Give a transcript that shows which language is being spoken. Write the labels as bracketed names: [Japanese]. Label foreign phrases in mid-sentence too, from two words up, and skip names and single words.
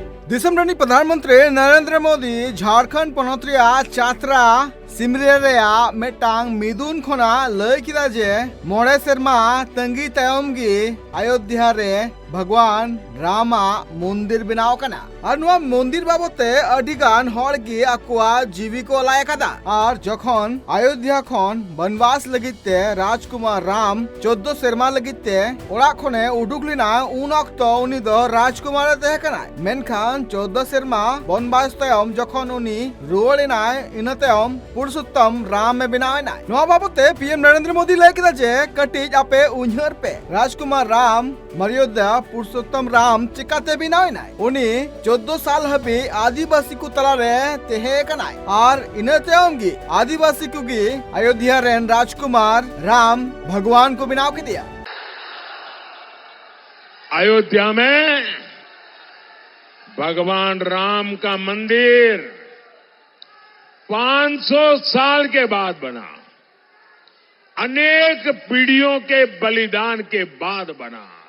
[Santali] दिसम रनी प्रधानमंत्री नरेंद्र मोदी झारखंड पनत चात्रा सिमरिया मेटांग मिदुन खोना लय किदा जे मोड़े सेरमा तंगी तायम गी अयोध्या रे भगवान रामा मंदिर बनाव कना और नुआ मंदिर बाबते अडिगान हर गी आकुआ जीवी को लाय कदा और जखन अयोध्या खन बनवास लगिते राजकुमार राम 14 सेरमा लगिते ओड़ा खने उडुकलिना उन अक्तो उनी दो राजकुमार तहे कना मेनखान 14 सेरमा बनवास तायम जखन उनी रुवाड़िना इन तायम पुरुषोत्तम राम में बनावेना नुआ बाबते पीएम नरेंद्र मोदी लय किदा जे कटिज आपे उन्हर पे राजकुमार राम मर्यादा पुरुषोत्तम राम चिकाते बनावेना उनी 14 साल हबी आदिवासी को तलारे तेहे कनाय और इने तेओंगी आदिवासी को गी अयोध्या रेन राजकुमार राम भगवान को बनाव के दिया। [Hindi] अयोध्या में भगवान राम का मंदिर 500 साल के बाद बना, अनेक पीढ़ियों के बलिदान के बाद बना।